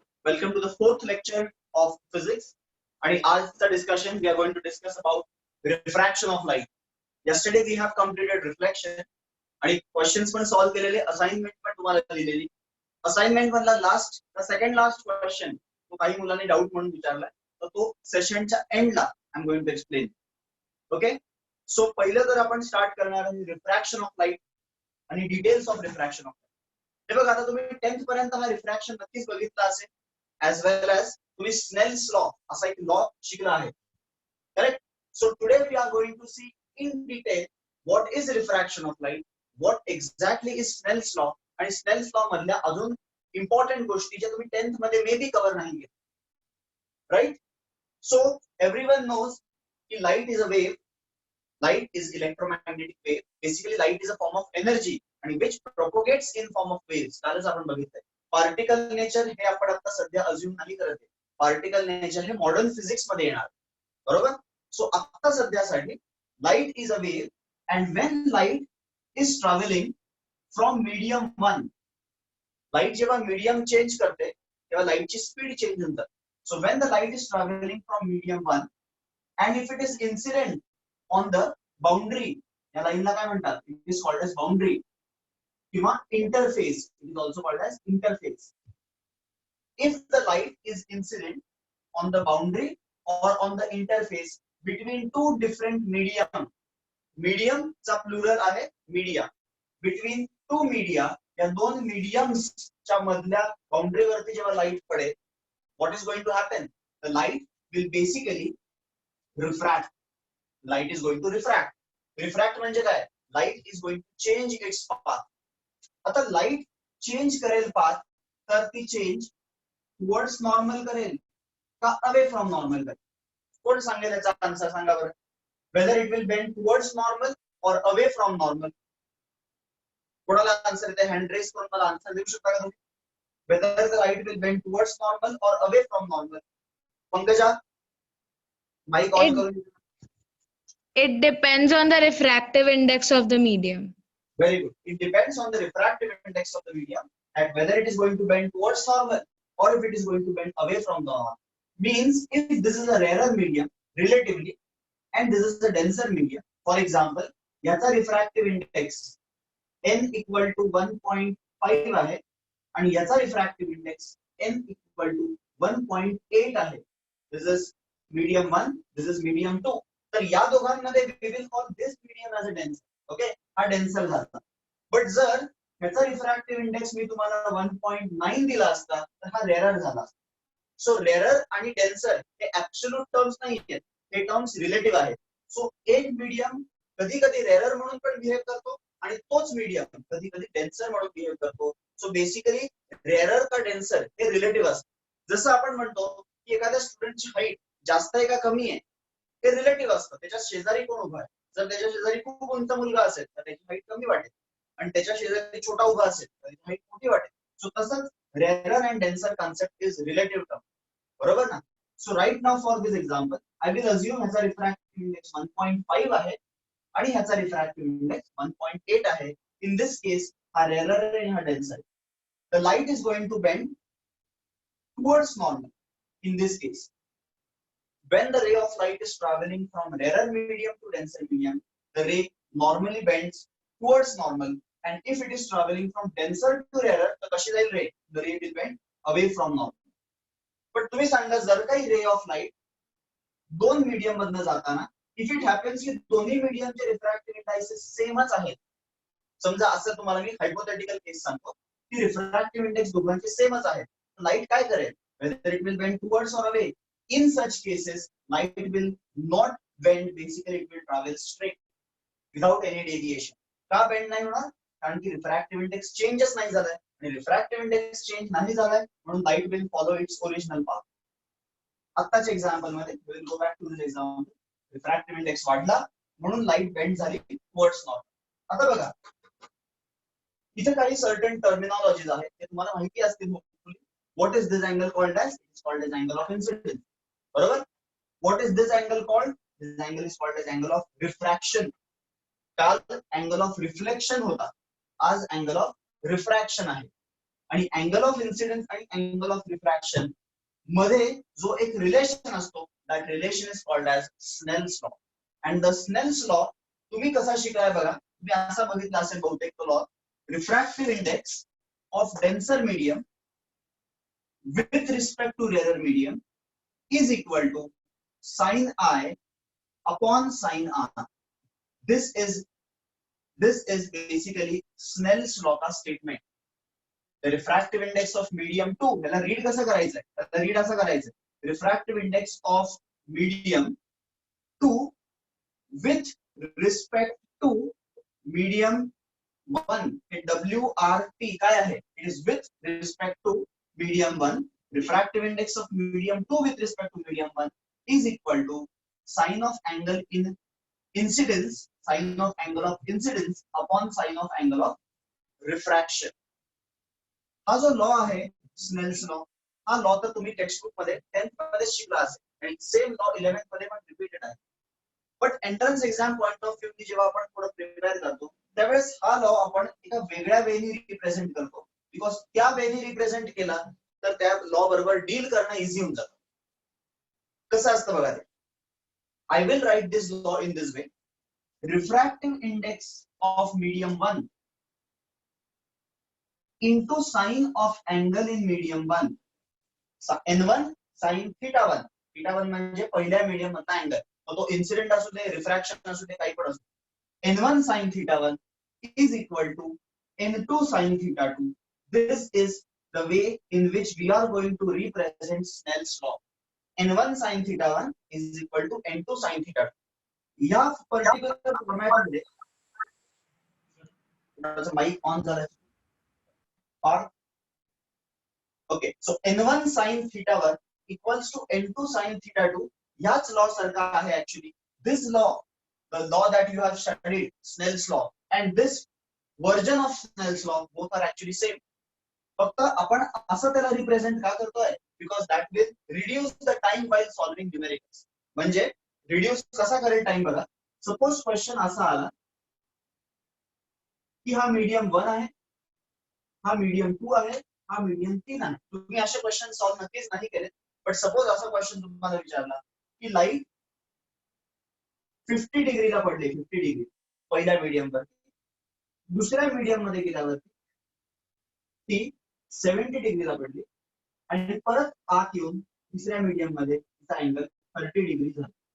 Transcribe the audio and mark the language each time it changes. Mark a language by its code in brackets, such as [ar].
[en] Welcome to the fourth lecture of physics. And आज discussion we are going to discuss about refraction of light. Yesterday we have completed reflection. [mr] आणि questions पण solve केलेले, assignment पण तुम्हाला दिलेली. Assignment मधला last, the second last question तो काही मुलांनी doubt म्हणून विचारलाय. तर तो सेशनच्या एंडला [en] I'm going to explain. Okay? [mr] So पहिलं तर आपण स्टार्ट करणार आहे रिफ्रॅक्शन ऑफ लाईट आणि details of refraction of light. हे बघा आता तुम्ही 10th पर्यंत हा रिफ्रॅक्शन नक्कीच बघितला असेल, as well as तुम्ही स्नेल्स लॉ असा एक लॉ शिकला आहे. Correct? [en] so today we are going to see in detail what is refraction of light, what exactly is Snell's law, [mr] आणि स्नेल्स लॉ मधल्या अजून इम्पॉर्टंट गोष्टी ज्या तुम्ही 10th मध्ये मे बी कव्हर नाही केल्या. [en] Right? So everyone knows that light is a wave. Light is electromagnetic wave. Basically, light is a form of energy and which propagates in form of waves. [mr] कालच आपण बघितलंय. Particle nature हे आपण आता सध्या assume नाही करत आहे. Particle nature हे मॉडर्न फिजिक्स मध्ये येणार. बरोबर? सो आता सध्यासाठी [en] light is a wave and when light is traveling from medium 1, [mr] light जेव्हा मीडियम चेंज करते तेव्हा लाईटची स्पीड चेंज होतात. [en] So when the light is traveling from medium 1 and if it is incident on the boundary, [mr] या लाईनला काय म्हणतात? [en] It is called as boundary किंवा interface. It is also called as interface. If the light is incident on the boundary or on the interface between two different medium, medium चा plural आहे media, between two media, [mr] या दोन mediums च्या मधल्या boundary वरती जेव्हा light पडेल, [en] what is going to happen? The light will basically refract. Light is going to refract. [mr] Refract म्हणजे काय? [en] Light is going to change its path. [mr] आता light change करेल path, तर ती change towards normal करेल का away from normal करेल? कोण सांगेल याचा आन्सर सांगा बरं. [en] Whether it will bend towards normal or away from normal. [mr] कोणाला आन्सर येते? हँड रेस करून मला आन्सर देऊ शकता का तुम्ही? [en] Whether the light will bend towards normal or away from normal. Pankaja, mic on करून. It depends on the refractive index of the medium. Very good. It depends on the refractive index of the medium and whether it is going to bend towards normal or if it is going to bend away from normal. Means if this is a rarer medium relatively and this is a denser medium. [mr] For example, याचा refractive index n equal to 1.5 आहे आणि याचा refractive index n equal to 1.8 आहे. [en] This is medium 1, this is medium 2. [mr] तर या दोघांमध्ये [en] we will call this medium as a denser. [mr] Okay, हा denser झाला. बट जर ह्याचा रिफ्रॅक्टिव्ह इंडेक्स मी तुम्हाला 1.9 दिला असता तर हा रेरर झाला. सो रेरर आणि डेन्सर हे ऍब्सोल्यूट टर्म्स नाही आहेत, हे टर्म्स रिलेटिव्ह आहेत. सो एक मीडियम कधी कधी रेरर म्हणून पण बिहेव करतो आणि तोच मीडियम कधी कधी डेन्सर म्हणून बिहेव करतो. सो बेसिकली रेरर का डेन्सर हे रिलेटिव्ह असतं. जसं आपण म्हणतो की एखाद्या स्टुडंटची हाईट जास्त आहे का कमी आहे हे रिलेटिव्ह असतं. त्याच्या शेजारी कोण उभा आहे, जर त्याच्या शेजारी खूप उंच मुलगा असेल तर त्याची हाईट कमी वाटेल आणि त्याच्या शेजारी छोटा उभा असेल तर त्याची हाईट मोठी वाटेल. [en] So तसंच rarer and denser concept is relative term. बरोबर ना? So right now for this example I will assume ह्याचा refractive index 1.5 आहे आणि ह्याचा रिफ्रॅक्टिव्ह इंडेक्स 1.8 आहे. इन दिस केस हा रेरर आणि हा denser. The light is going to bend towards normal in this case. When the ray of light is traveling from rarer medium to denser medium, the ray normally bends towards normal, and if it is traveling from denser to rarer, the kashi जाईल ray? The ray will bend away from normal. [mr] But तुम्ही सांगा जर काही ray of light दोन medium मधनं जाताना if it happens की दोन्ही मीडियमचे रिफ्रॅक्टिव्ह इंडेक्सेस सेमच आहेत, समजा असं तुम्हाला मी हायपोथेटिकल केस सांगतो की रिफ्रॅक्टिव्ह इंडेक्स दोघांचे सेमच आहेत, लाईट काय करेल? [en] Whether it will bend towards or away. In such cases, light will not bend. Basically, it will travel straight without any deviation. [mr] का bend नाही होणार? कारण की रिफ्रॅक्टिव्ह इंडेक्स चेंजच नाही झालाय आणि रिफ्रॅक्टिव्ह इंडेक्स चेंज नाही झालाय म्हणून [en] Light will follow its original path. [mr] आत्ताच्या एक्झाम्पल मध्ये will go back to this example. Refractive index वाढला म्हणून लाईट बेंड झाली टुवर्ड्स नॉर्थ. आता बघा इथे काही सर्टन टर्मिनॉलॉजीज आहेत ते तुम्हाला माहिती असतील. [en] What is this angle called as? It's called as angle of incidence. बरोबर. What is this angle called? This angle is called as angle of refraction. [mr] काल अँगल ऑफ रिफ्लेक्शन होता, आज अँगल ऑफ रिफ्रॅक्शन आहे. आणि angle of incidence आणि angle of refraction मध्ये जो एक रिलेशन असतो, [en] That relation is called as Snell's law. [mr] And the Snell's law तुम्ही कसा शिकलाय बघा. तुम्ही असा बघितला असेल बहुतेक तो law. [en] Refractive index of denser medium with respect to rarer medium is equal to sin I upon sin R. This is basically Snell's law का statement. The refractive index of medium 2, [mr] याला रीड कसं करायचंय? त्याला read असं करायचंय. [en] Refractive index of medium 2 with respect to medium 1. [mr] WRT काय आहे? [en] It is with respect to medium 1. Refractive index of medium 2 with respect to medium 1 is equal to sine of angle in incidence, sine of angle of incidence upon sine of angle of refraction. [mr] हा जो law आहे Snell's law, हा law तर तुम्ही textbook मध्ये 10th मध्ये शिकला असेल आणि सेम लॉ 11th मध्ये पण रिपीटेड आहे. But entrance exam point of view जेव्हा आपण थोडं प्रिपेअर करतो त्यावेळेस हा लॉ आपण एका वेगळ्या वेनी रिप्रेझेंट करतो. बिकॉज त्या वेनी रिप्रेझेंट केला तर त्या लॉ बरोबर डील करणं इझी होऊन जातं. कसं असतं बघा ते. [en] I will write this law in this way. Refractive index of medium 1 into sine of angle in medium 1. n1 sin theta 1. [mr] theta 1 म्हणजे पहिल्या मीडियम मधला अँगल. तो इन्सिडेंट असू दे, रिफ्रॅक्शन असू दे, काही पण असू दे. [en] n1 sin theta 1 is equal to n2 sin theta 2. This is the way in which we are going to represent Snell's law. n1 sin theta 1 is equal to n2 sin theta 2. [mr] या particular format मध्ये mic on झालं. [en] Okay, so n1 sin theta 1 equals to n2 sin theta 2. [mr] याच law सारखा आहे actually. [en] This law, the law that you have studied, Snell's law, and this version of Snell's law, both are actually same. [mr] फक्त आपण असं त्याला represent का करतोय? [en] Because that will reduce the time while solving numericals. [mr] म्हणजे reduce कसा करेल time बघा. सपोज क्वेश्चन असा आला की हा मीडियम 1 आहे, हा मीडियम 2 आहे, हा मीडियम 3 आहे. तुम्ही असे क्वेश्चन सॉल्व्ह नक्कीच नाही केले. बट सपोज असा क्वेश्चन तुम्हाला विचारला की लाईट 50 डिग्रीला पडली, 50 डिग्री पहिल्या मीडियम वर, दुसऱ्या मीडियम मध्ये गेल्यावरती ती 70 डिग्रीला पडली आणि परत आत येऊन तिसऱ्या मीडियम मध्ये तिचा अँगल 30 डिग्री झाला.